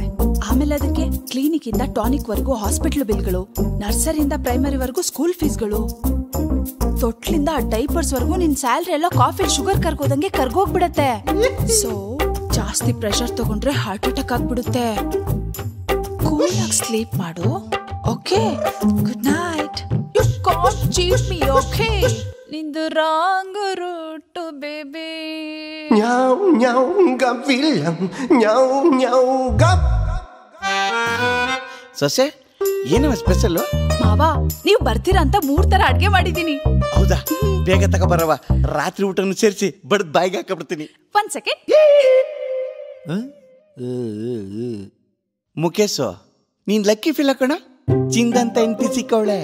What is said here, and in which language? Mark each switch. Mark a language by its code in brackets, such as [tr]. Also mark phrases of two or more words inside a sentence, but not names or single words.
[kn] ಆಮೇಲೆ ಅದಕ್ಕೆ ಕ್ಲಿನಿಕ್ ಇಂದ ಟಾನಿಕ್ ವರ್ಗೂ [en] hospital bills, [kn] ನರ್ಸರಿಯಿಂದ ಪ್ರೈಮರಿ ವರ್ಗೂ [en] school fees, [kn] ತೊಟ್ಲಿಂದ ಡೈಪರ್ಸ್ ವರ್ಗೂ ನಿನ್ ಸ್ಯಾಲ್ರಿ ಎಲ್ಲ [en] coffee sugar [kn] ಕರ್ಗೋದಂಗೆ ಕರ್ಗೋಗ್ಬಿಡತ್ತೆ. ಸೊ ಜಾಸ್ತಿ ಪ್ರೆಷರ್ ತಗೊಂಡ್ರೆ [en] heart attack [kn] ಆಗ್ಬಿಡುತ್ತೆ. ಕೂಲ್ ಆಗಿ ಸ್ಲೀಪ್ ಮಾಡು. [en] okay, good night. you can't cheat me. okay, [kn] ನಿಂದು [en] wrong route baby. Nhau nhau gặp villain, nhau nhau gặp. [kn] ಸೊಸೆ ಏನವ ಸ್ಪೆಷಲ್? ಮಾವ, ನೀವು ಬರ್ತೀರಾ ಅಂತ 3 ತರ ಅಡ್ಗೆ ಮಾಡಿದೀನಿ. ಹೌದಾ? ಬೇಗ ತಗೋಬರವ, ರಾತ್ರಿ ಊಟನು ಸೇರಿಸಿ ಬಡ್ದು ಬಾಯಿಗೆ ಹಾಕಬಿಡ್ತೀನಿ. 1 ಸೆಕೆಂಡ್. ಮುಖೇಶು, ನೀನ್ ಲಕ್ಕಿ ಫಿಲ್ ಕಣ, ಚಿಂದಂತ ಹೆಂಡತಿ ಸಿಕ್ಕವಳೆ.